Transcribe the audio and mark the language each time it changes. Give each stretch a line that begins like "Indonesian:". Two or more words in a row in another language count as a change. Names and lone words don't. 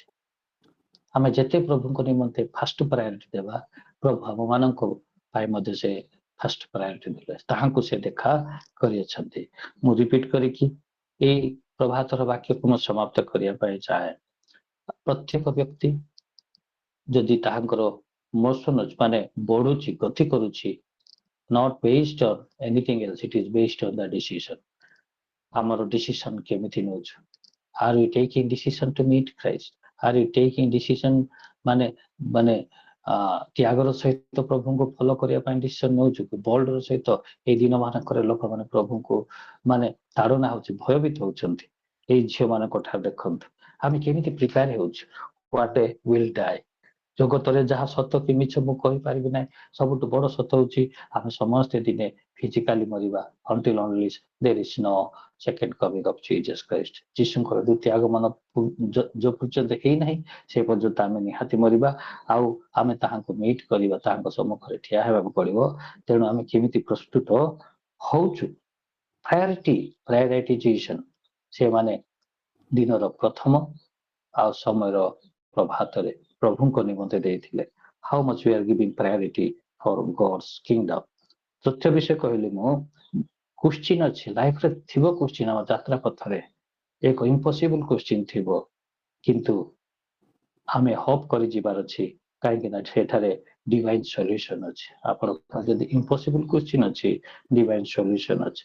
Odia: ଆମେ ଯେତେ ପ୍ରଭୁଙ୍କ ନିମନ୍ତେ
English: first priority
Odia: ଦେବା, ପ୍ରଭୁ ଆମମାନଙ୍କ ପାଇଁ ମଧ୍ୟ ସେ
English: first priority
Odia: ଦେଲେ, ତାହାଙ୍କୁ ସେ ଦେଖା କରିଅଛନ୍ତି। ମୁଁ ରିପିଟ କରିକି ଏଇ ପ୍ରଭାତର ବାକ୍ୟକୁ ମୁଁ ସମାପ୍ତ କରିବା ପାଇଁ ଚାହେଁ। ପ୍ରତ୍ୟେକ ବ୍ୟକ୍ତି ଯଦି ତାହାଙ୍କର ମୋସନ ମାନେ ବଢୁଛି, ଗତି କରୁଛି,
English: not based on anything else, it is based on the decision.
Odia: ଆମର ଡିସିସନ କେମିତି ନେଉଛୁ?
English: Are we taking decision to meet Christ? Are you taking decision
Odia: ମାନେ ମାନେ ତ୍ୟାଗର ସହିତ ପ୍ରଭୁଙ୍କୁ ଫଲୋ କରିବା ପାଇଁ ଡିସିସନ ନେଉଛୁ? ବୋଲ୍ଡର ସହିତ ଏଇ ଦିନ ମାନଙ୍କରେ ଲୋକମାନେ ପ୍ରଭୁଙ୍କୁ ମାନେ ତାଡନା ହଉଛି, ଭୟଭୀତ ହଉଛନ୍ତି। ଏଇ ଝିଅ ମାନଙ୍କ ଠାରୁ ଦେଖନ୍ତୁ ଆମେ କେମିତି ପ୍ରିପେୟାର ହେଉଛୁ।
English: What a will die.
Odia: ଜଗତରେ ଯାହା ସତ କି ମିଛ ମୁଁ କହିପାରିବି ନାହିଁ। ସବୁଠୁ ବଡ ସତ ହଉଛି ଆମେ ସମସ୍ତେ ଦିନେ ଫିଜିକାଲି ମରିବା।
English: until only there is no second coming of Jesus Christ.
Odia: ଯୀଶୁଙ୍କର ଦ୍ୱିତୀୟ ଆଗମନ ଯୋଉ ପର୍ଯ୍ୟନ୍ତ ହେଇନାହିଁ ସେ ପର୍ଯ୍ୟନ୍ତ ଆମେ ନିହାତି ମରିବା, ଆଉ ଆମେ ତାହାଙ୍କୁ ମିଟ୍ କରିବା, ତାହାଙ୍କ ସମ୍ମୁଖରେ ଠିଆ ହେବାକୁ ପଡିବ। ତେଣୁ ଆମେ କେମିତି ପ୍ରସ୍ତୁତ ହଉଛୁ? ପ୍ରାୟୋରିଟାଇଜେସନ ସେମାନେ ଦିନର ପ୍ରଥମ ଆଉ ସମୟର ପ୍ରଭାତରେ ପ୍ରଭୁଙ୍କ ନିମନ୍ତେ ଦେଇଥିଲେ।
English: How much we are giving priority for God's kingdom.
Odia: ତୃତୀୟ ବିଷୟ କହିଲି ମୁଁ, କ୍ୱେଶ୍ଚିନ୍ ଅଛି ଲାଇଫରେ, ଥିବ କ୍ୱେଶ୍ଚିନ୍ ଆମ ଯାତ୍ରା ପଥରେ, ଏକ
English: impossible question
Odia: ଥିବ, କିନ୍ତୁ ଆମେ ହୋପ କରି ଯିବାର ଅଛି, କାହିଁକି ନା ସେଠାରେ
English: divine solution
Odia: ଅଛି। ଆପଣ ଯଦି
English: impossible question
Odia: ଅଛି,
English: divine solution
Odia: ଅଛି।